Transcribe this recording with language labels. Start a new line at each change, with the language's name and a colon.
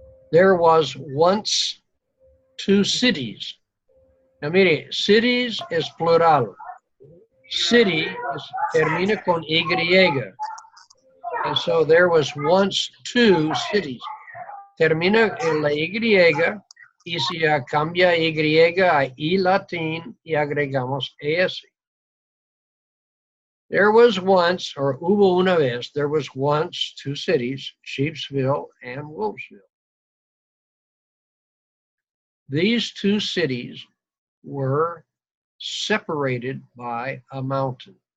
English: There was once two cities.
Spanish: Now, mire, cities es plural. City termina con Y.
English: And so there was once two cities.
Spanish: Termina en la Y y se cambia Y a I latín y agregamos ES.
English: There was once, or
Spanish: hubo una vez,
English: there was once two cities, Sheepsville and Wolfsville. These two cities were separated by a mountain.